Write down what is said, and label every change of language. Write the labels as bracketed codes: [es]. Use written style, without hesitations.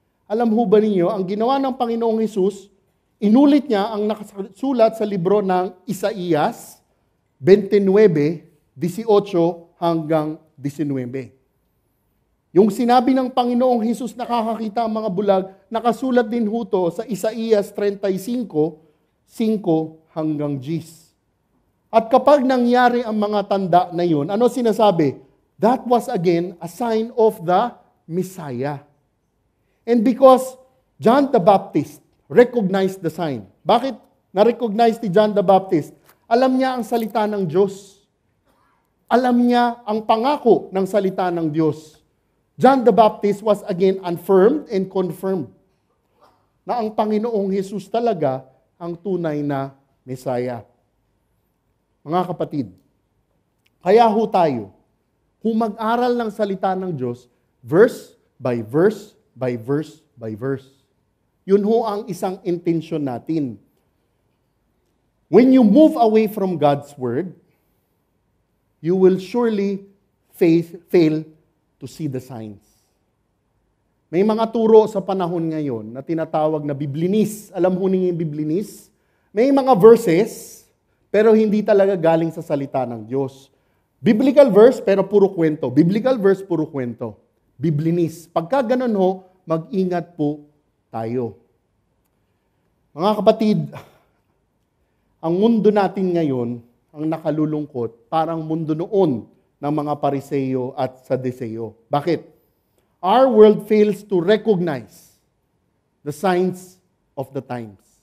[tl] Alam ho ba ninyo, ang ginawa ng Panginoong Hesus, inulit niya ang nakasulat sa libro ng Isaías 29:18 hanggang 19. Yung sinabi ng Panginoong Hesus nakakakita ang mga bulag, nakasulat din ho to sa Isaías 35:5 hanggang 10. At kapag nangyari ang mga tanda na yun, ano sinasabi? [en] That was again a sign of the Messiah. And because John the Baptist recognized the sign. [tl] Bakit na-recognize ni John the Baptist? Alam niya ang salita ng Diyos. Alam niya ang pangako ng salita ng Diyos. [en] John the Baptist was again affirmed and confirmed [tl] na ang Panginoong Hesus talaga ang tunay na Messiah. Mga kapatid, kaya ho tayo, kung mag-aral ng salita ng Diyos, [en] verse by verse, by verse, [tl] by verse. Yun ho ang isang intensyon natin. [en] When you move away from God's Word, you will surely fail to see the signs. [tl] May mga turo sa panahon ngayon na tinatawag na Biblinis. Alam ho ninyo yung Biblinis? May mga verses, pero hindi talaga galing sa salita ng Diyos. Biblical verse, pero puro kwento. Biblical verse, puro kwento. Biblinis. Pagka ganun ho, mag-ingat po tayo. Mga kapatid, ang mundo natin ngayon, ang nakalulungkot, parang mundo noon ng mga Pariseo at Saduseo. Bakit? [en] Our world fails to recognize the signs of the times.